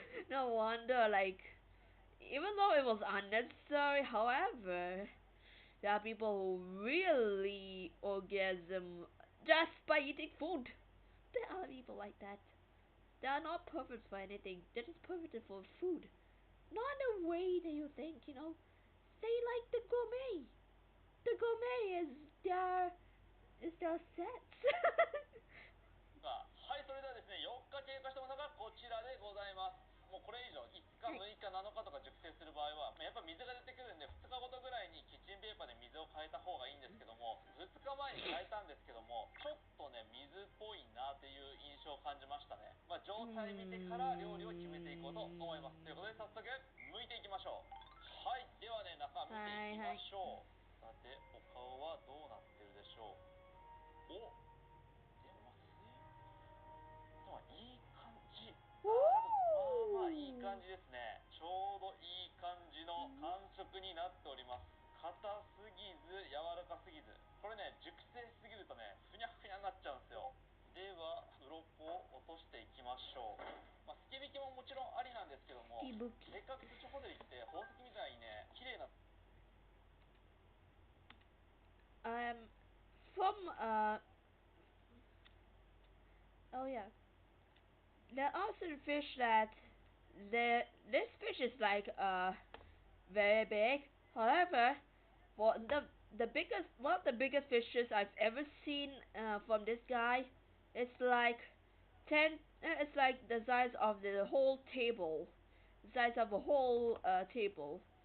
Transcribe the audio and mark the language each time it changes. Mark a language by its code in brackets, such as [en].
[en] No wonder, like, even though it was unnecessary, however, there are people who really orgasm just by eating food. There are people like that. They are not perfect for anything. They're just perfect for food. Not in a way that you think, you know. They like the gourmet. The gourmet is their sets. [ja] はい、それではですね、4日経過したものがこちらでございます。もうこれ以上、5日、6日、7日とか熟成する場合は、やっぱ水が出てくるんで、2日ごとぐらいにキッチンペーパーで水を変えた方がいいんですけども、2日前に変えたんですけども、ちょっとね、水っぽいなっていう印象を感じましたね。状態見てから料理を決めていこうと思います。ということで、早速、剥いていきましょう。はい、ではね、中見ていきましょう。さて、お顔はどうなってるでしょう。お、でもいい感じ。まあまあいい感じですね。ちょうどいい感じの感触になっております。硬すぎず柔らかすぎず、これね、熟成しすぎるとね、ふにゃふにゃになっちゃうんですよ。では鱗を落としていきましょう。すき引きももちろんありなんですけども、せっかくスチョホデリって宝石みたいにね、綺麗な [en] from oh yeah, there are some fish that this fish is like very big. However, for the biggest one of the biggest fishes I've ever seen from this guy, it's like it's like the size of the whole table, the size of a whole table.